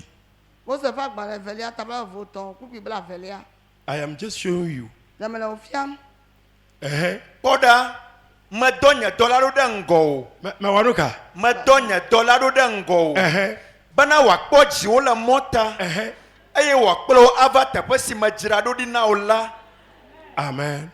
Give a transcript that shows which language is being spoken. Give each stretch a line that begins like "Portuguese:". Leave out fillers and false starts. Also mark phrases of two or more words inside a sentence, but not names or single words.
Ewe: Mose ƒe agbalẽ evelia tabla evotɔn kpukpui bla evelia.
English: I am just showing you.
Ewe: Ne me le wo fiam. Eh Kpɔɖa, medɔ nye dɔla ɖo ɖe ŋgɔ o. me wanuka. Medɔ nye dɔla ɖo ɖe ŋgɔ o. Bena wòakpɔ dziwo le mɔta eye wòakplɔ wo ava teƒe si me dzra ɖo ɖi na wo la. Amen.